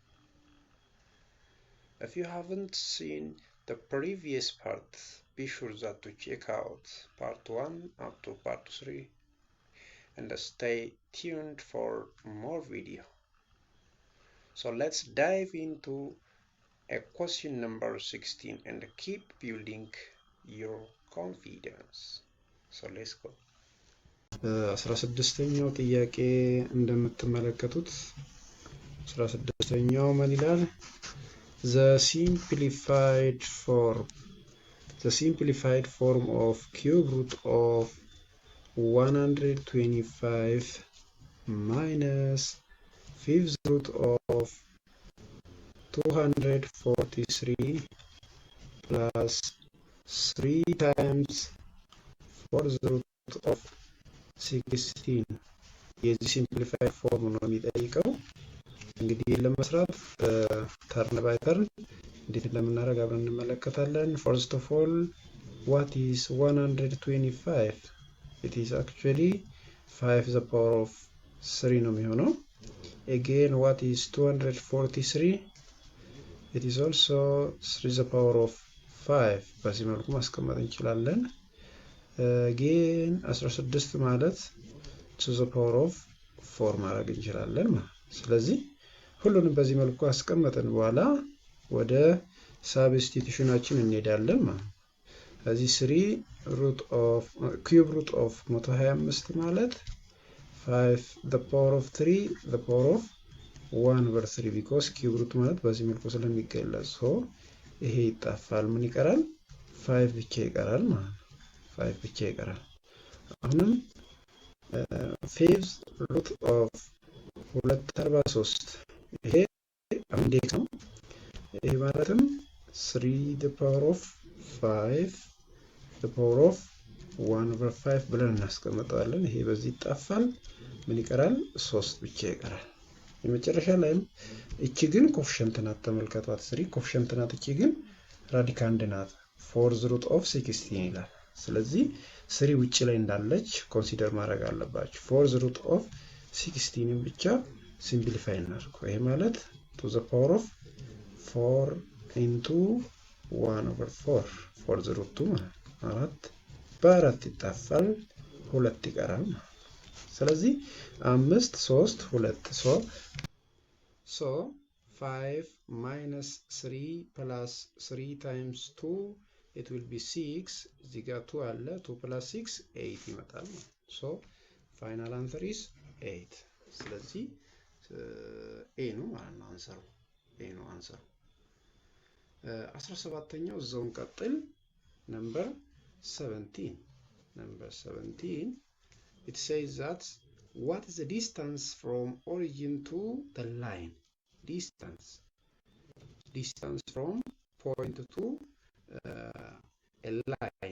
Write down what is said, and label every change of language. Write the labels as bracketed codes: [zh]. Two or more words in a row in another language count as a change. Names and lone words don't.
[en] If you haven't seen the previous part, be sure that to check out part 1 up to part 3 and stay tuned for more video. So let's dive into a question number 16 and keep building your confidence. So let's go. [am] 16ኛው ጥያቄ እንደምትመለከቱት 16ኛው ምን ይላል? [en] The simplified form of cube root of 125 minus fifth root of [am] 243 [en] plus 3 times fourth root of 16 [am] የዚህ [en] simplified form [am] ነው የሚጠይቀው። እንግዲህ ለመስራት [en] turn by turn [am] እንዴት እንደምናደርግ አብረን እንመለከታለን። [en] First of all, what is 125? It is actually 5 the power of 3 [am] ነው የሚሆነው። [en] Again, what is 243? It is also 3 the power of 5. [am] በዚህ መልኩ ማስቀመጥ እንችላለን። Again 16 ማለት 2 [en] the power of 4 [am] ማድረግ እንችላለን ማለት። ስለዚህ ሁሉንም በዚህ መልኩ አስቀመጥን በኋላ ወደ ሳብስቲቱሽናችን እንሄዳለን ማለት። ስለዚህ 3 [en] root of cube root of 125 [am] ማለት 5 [en] the power of 3 the power of 1 over 3 because cube root [am] ማለት በዚህ መልኩ ስለሚገለጽ ይሄ ይጣፋል። ምን ይቀራል? 5 ብቻ ይቀራል ማለት 5 ብቻ ይቀራል። አሁንም [en] fifth root of 243 [am] ይሄ እንዴት ነው? ይሄ ማለትም 3 [en] the power of 5 the power of 1 over 5 [am] ብለን እናስቀምጠዋለን። ይሄ በዚህ ይጣፋል። ምን ይቀራል? 3 ብቻ ይቀራል። የመጨረሻ ላይም እቺ ግን ኮፊሸንት ናት። ተመልከቷት። 3 ኮፊሸንት ናት። እቺ ግን ራዲካንድ ናት። fourth [en] root of 16 [am] ይላል። ስለዚህ 3 ውጭ ላይ እንዳለች ኮንሲደር ማድረግ አለባችሁ። fourth root of 16 ብቻ ሲምፕሊፋይ እናድርገው። ይሄ ማለት [en] to the power of 4 into 1 over 4 fourth root 2 [am] ማለት 4 በአራት ይጣፋል፣ 2 ይቀራል። ስለዚህ 5 3 2 [en] so 5 minus 3 plus 3 times 2 it will be 6. [am] እዚህ ጋር 2 አለ። 2 plus 6 8 ይመጣል። [en] so final answer is 8. [am] ስለዚህ ኤ ነው ማለት ነው አንሰሩ። ኤ ነው አንሰሩ። 17ኛው እዛውን ቀጥል። [en] number 17 it says that what is the distance from origin to the line? Distance from point to a line.